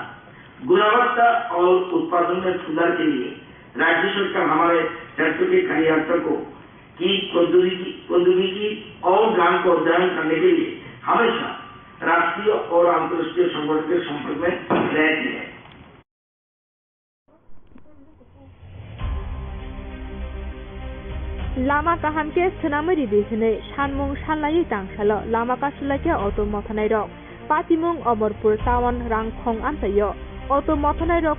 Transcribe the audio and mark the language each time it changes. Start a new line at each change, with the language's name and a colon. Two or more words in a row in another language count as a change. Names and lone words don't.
Hindi: गुणवत्ता और उत्पादन में सुधार के लिए राज्य सरकार हमारे ट्रैक्टर के कार्यकर्ता की प्रौद्योगिकी और ज्ञान को अध्ययन करने के लिए हमेशा राष्ट्रीय और अंतर्राष्ट्रीय संगठन के संपर्क में रहती है।
Kok Borok: लामा काहामके सोनामरी बिसने सानमुं सानलायै दांसाल लामा कासुलाके अटो मथानाय रक पातिमुं अमरपुर टाउन रांखं आमसायो अटो मथानाय रक